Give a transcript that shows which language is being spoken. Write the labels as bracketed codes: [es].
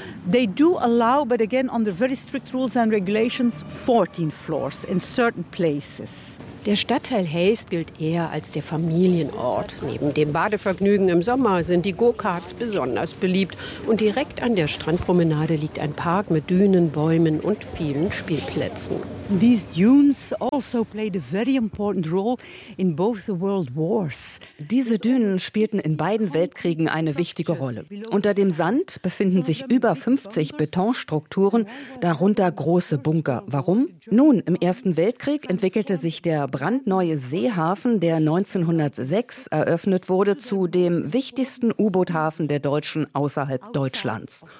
[en] They do allow, but again under very strict rules and regulations, 14 floors in certain places. [de] Der Stadtteil Heist gilt eher als der Familienort. Neben dem Badevergnügen im Sommer sind die Go-Karts besonders beliebt. Und direkt an der Strandpromenade liegt ein Park mit Dünen, Bäumen und vielen Spielplätzen. [en] These dunes also played a very important role in both the World Wars. [de] Diese Dünen spielten in beiden Weltkriegen eine wichtige Rolle. Unter dem Sand befinden sich über 50 Betonstrukturen, darunter große Bunker. Warum? Nun, im Ersten Weltkrieg entwickelte sich der brandneue Seehafen, der 1906 eröffnet wurde, zu dem wichtigsten U-Boot-Hafen der Deutschen außerhalb Deutschlands.